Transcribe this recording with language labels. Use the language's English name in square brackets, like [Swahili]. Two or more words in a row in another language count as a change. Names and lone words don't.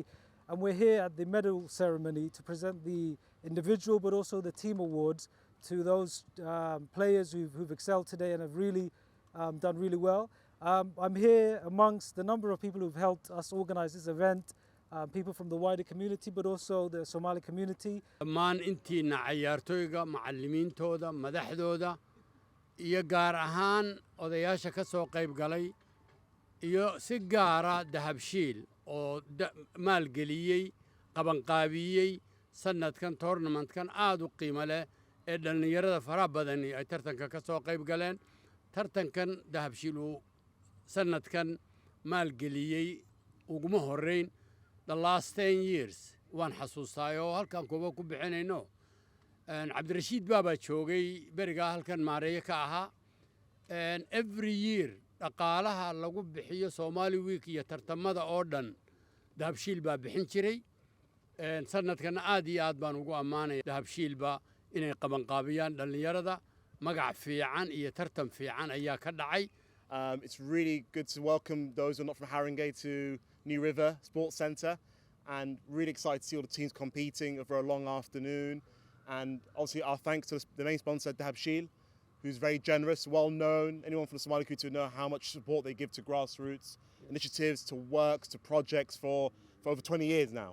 [English] And we're here at the medal ceremony to present the individual but also the team awards to those players who've excelled today and have really done really well. I'm here amongst the number of people who've helped us organize this event, people from the wider community but also the Somali community. [Somali] dhammaan intiina ciyaartooyga macallimiintooda madaxdooda iyo gaar ahaan odayaasha ka soo qayb galay iyo si gaara Dahabshiil oo maalgeliyey qabanqaabiyey sanadkan tournamentkan aad u qiimo leh ee dhalinyarada faraha badan ay tartanka ka soo qayb galeen. tartankan Dahabshiil uu sanadkan maalgeliyey uguma horeyn [English] the last 10 years [Somali] waan xasuustaa oo halkan kuba ku bixinayno Cabdirashiid baaba joogay beriga halkan maareeyo ka ahaa [English] every year [Somali] dhaqaalaha lagu bixiyo Somali Week iyo tartamada oo dhan Dahabshiil baa bixin jiray. sanadkan aad iyo aad baan ugu ammaanay Dahabshiil ba inay qabanqaabiyaan dhalinyarada magac fiican iyo tartan fiican ayaa ka dhacay. [English] It's really good to welcome those who are not from Haringey to New River Sports Centre, and really excited to see all the teams competing over a long afternoon. And obviously our thanks to the main sponsor, Dahabshiil, who's very generous, well known. Anyone from the Somali community would know how much support they give to grassroots initiatives, to works, to projects for over 20 years now.